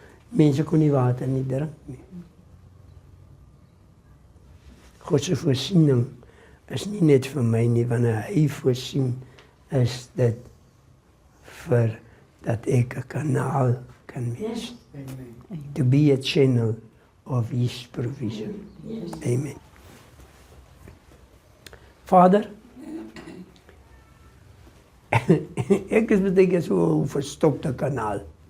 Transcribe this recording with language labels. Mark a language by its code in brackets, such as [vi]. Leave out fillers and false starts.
[af] Mense kon die water nie drink nie. God se voorsiening is nie net vir my nie, wanneer hy voorsien, is dit vir dat ek 'n kanaal kan wees. [en] To be a channel of His provision. Amen. [af] Vader, ek is beteken so 'n verstopte kanaal.